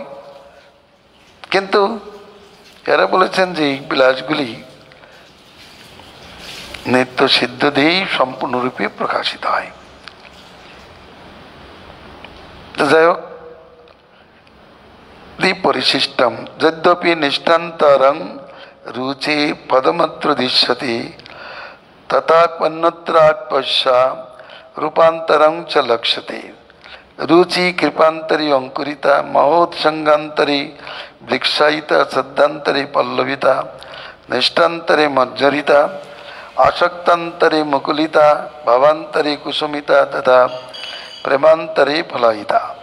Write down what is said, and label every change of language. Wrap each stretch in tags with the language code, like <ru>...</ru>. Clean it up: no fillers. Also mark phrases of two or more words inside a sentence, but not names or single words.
<bn>কিন্তু এরা বলেছেন যে এই বিলাসগুলি নিত্য সিদ্ধ দিয়েই সম্পূর্ণরূপে প্রকাশিত হয়। যাই হোক,</bn> <sa>পরিশিষ্টম যদ্যপি নিষ্ঠান্তরং রুচি পদমাত্র দৃশ্যতে তথাপন্যত্রাৎপশ্যা রূপান্তরং চ লক্ষ্যতে। রুচি কৃপান্তরে অঙ্কুরিতা, মহোৎসঙ্গান্তরে বৃক্ষায়িতা, সদ্যান্তরে পল্লবিতা, নিষ্ঠান্তরে মজ্জরিতা, আসক্তান্তরে মুকুলিতা, ভাবান্তরে কুসুমিতা, তথা প্রেমান্তরে ফলায়িতা।</sa>